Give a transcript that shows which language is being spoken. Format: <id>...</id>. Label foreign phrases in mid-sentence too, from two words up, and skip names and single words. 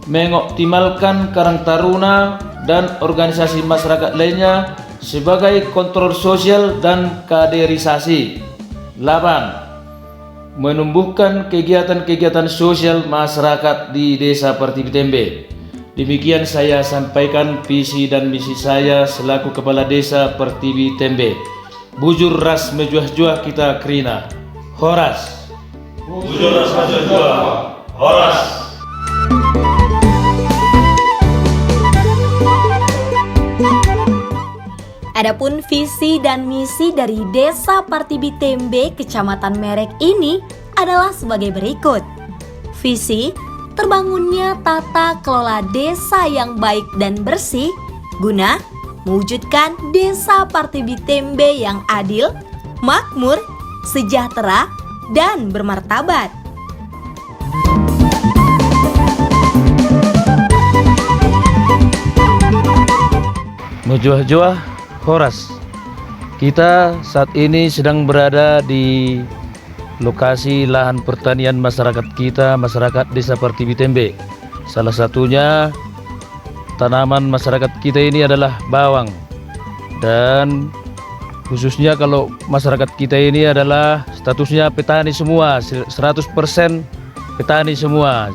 <id>Mengoptimalkan Karang Taruna dan organisasi masyarakat lainnya sebagai kontrol sosial dan kaderisasi. 8. Menumbuhkan kegiatan-kegiatan sosial masyarakat di desa Parti Tembe. Demikian saya sampaikan visi dan misi saya selaku Kepala Desa Parti Tembe.</id> <btx>Bujur ras mejuah-juah kita kerina. Horas. Bujur ras mejuah-juah. Horas.</btx> <id>Adapun visi dan misi dari Desa Parti Tembe Kecamatan Merek ini adalah sebagai berikut. Visi, terbangunnya tata kelola desa yang baik dan bersih guna mewujudkan Desa Parti Tembe yang adil, makmur, sejahtera, dan bermartabat.</id> <btx>Mejuah-juah Horas.</btx> <id>Kita saat ini sedang berada di lokasi lahan pertanian masyarakat kita, masyarakat Desa Parti Tembe. Salah satunya tanaman masyarakat kita ini adalah bawang. Dan khususnya kalau masyarakat kita ini adalah statusnya petani semua, 100% petani semua.</id>